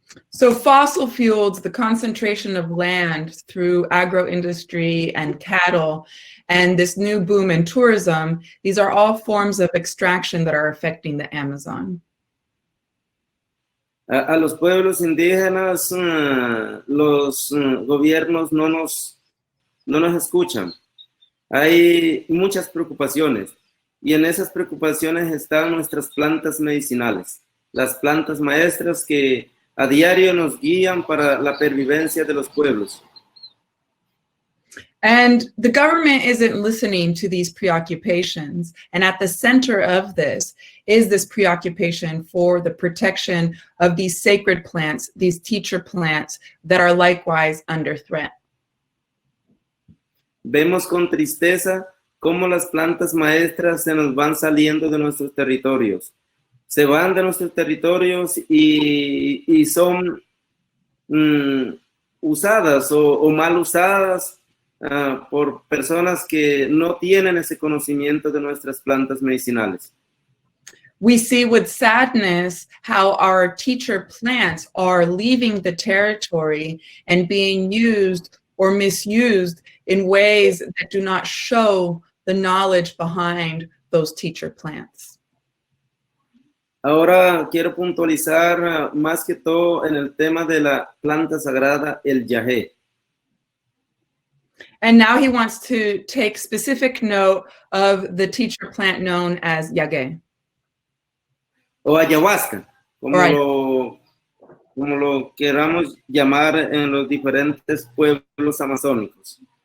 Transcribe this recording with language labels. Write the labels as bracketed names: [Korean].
[English] So fossil fuels, the concentration of land through agro-industry and cattle, and this new boom in tourism, these are all forms of extraction that are affecting the Amazon. [Spanish] A los pueblos indígenas, los gobiernos no nos escuchan. Hay muchas preocupaciones y en esas preocupaciones están nuestras plantas medicinales, las plantas maestras que a diario nos guían para la pervivencia de los pueblos. [English] And the government isn't listening to these preoccupations. And at the center of this is this preoccupation for the protection of these sacred plants, these teacher plants that are likewise under threat. [Spanish] vemos con tristeza cómo las plantas maestras se nos van saliendo de nuestros territorios. Se van de nuestros territorios y son usadas o mal usadas por personas que no tienen ese conocimiento de nuestras plantas medicinales. [English] We see with sadness how our teacher plants are leaving the territory and being used or misused in ways that do not show the knowledge behind those teacher plants. [Spanish] Ahora quiero puntualizar más que todo en el tema de la planta sagrada, el yagé. [English] And now he wants to take specific note of the teacher plant known as yagé. [Spanish] O ayahuasca, como, [English] Right. [Spanish] como lo queramos llamar en los diferentes pueblos amazónicos.